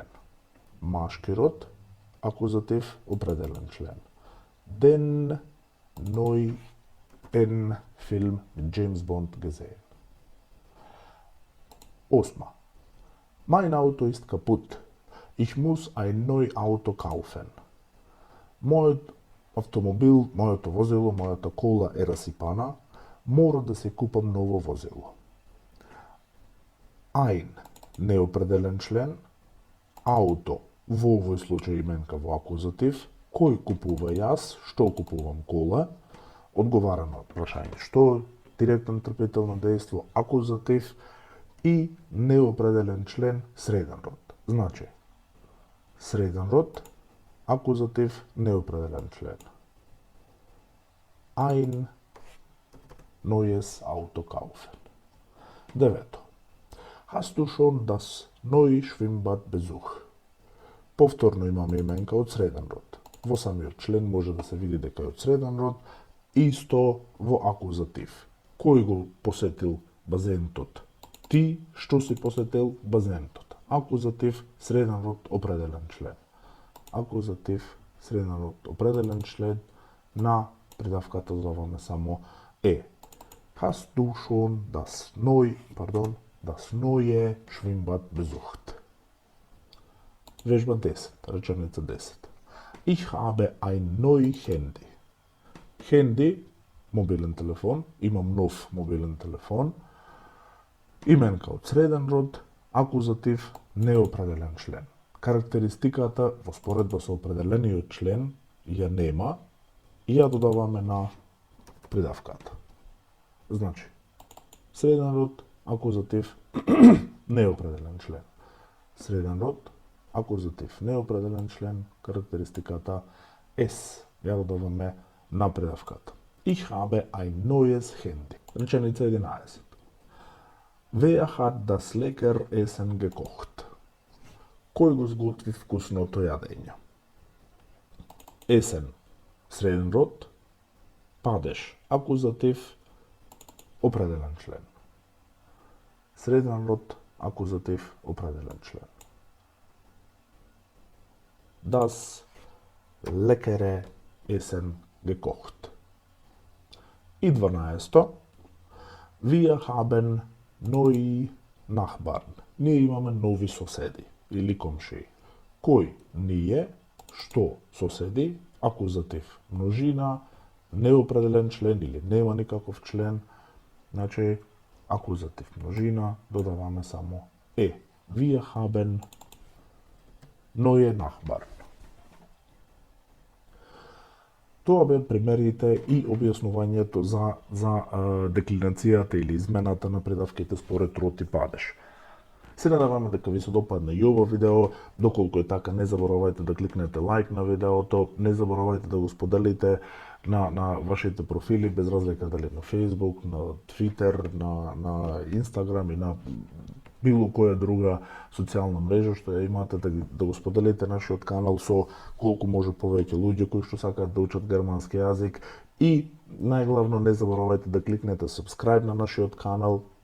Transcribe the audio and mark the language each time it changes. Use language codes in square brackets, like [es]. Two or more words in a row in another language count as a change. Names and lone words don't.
[mk] Машки род, акузатив, определен член. [de] Den neuen Film mit James Bond gesehen. 8. Mein Auto ist kaputt. Ich muss ein neues Auto kaufen. [mk] Мојот автомобил, моето возило, мојата кола е расипана, мора да се купам ново возило. Ein, неопределен член, ауто, во овој случај именка во акузатив, кој купува јас, што купувам кола, одговара на прашање што, директен трпител на дејство, акузатив и неопределен член, среден род. Значи, среден род, акузатив, неопределен член. [de] Ein neues Auto kaufen. 9. Hast du schon das neue Schwimmbad besucht? [mk] Повторно имаме именка од среден род. Во самиот член може да се види дека е од среден род, исто во акузатив. Кој го посетил базентот? Ти што си посетил базентот? Акузатив, среден род, определен член. Акузатив, среден род, определен член, на придавката додаваме само е. [de] Hast du schon das neue Schwimmbad besucht? [mk] Вежба 10, реченица 10. [de] Ich habe ein neues Handy. Handy, [mk] мобилен телефон, имам нов мобилен телефон. Именка од среден род, акузатив, неопределен член. Карактеристиката во споредба со определениот член ја нема и ја додаваме на придавката. Значи, среден род, акузатив, неопределен член. Среден род, акузатив, неопределен член, карактеристиката S. Ја додаваме на придавката. [de] Ich habe ein neues Handy. [mk] Реченица 11. [de] Wer hat das lecker Essen gekocht? [mk] Кој го сготви вкусното јадење? Есен, среден род, падеш, акузатив, определен член. Среден род, акузатив, определен член. [de] Das leckere Essen gekocht. [mk] И 12. [de] Wir haben neue Nachbarn. [mk] Ние имаме нови соседи или комшии. Кој? Ние, што? Соседи, акузатив, множина, неопределен член или нема никаков член, значи акузатив, множина, додаваме само е. [de] Wir haben neue Nachbarn. [mk] Тоа беа примерите и објаснувањето за деклинацијата или измената на придавките според род и падеж. Се надеваме дека ви се допадне и ово видео. Доколку е така, не заборавајте да кликнете лайк на видеото, не заборавајте да го споделите на вашите профили, без разлика дали на Facebook, на Twitter, на Instagram и на било која друга социјална мрежа што ја имате, да го споделите нашиот канал со колку може повеќе луѓе кои што сакаат да учат германски јазик и најглавно не заборавајте да кликнете subscribe на нашиот канал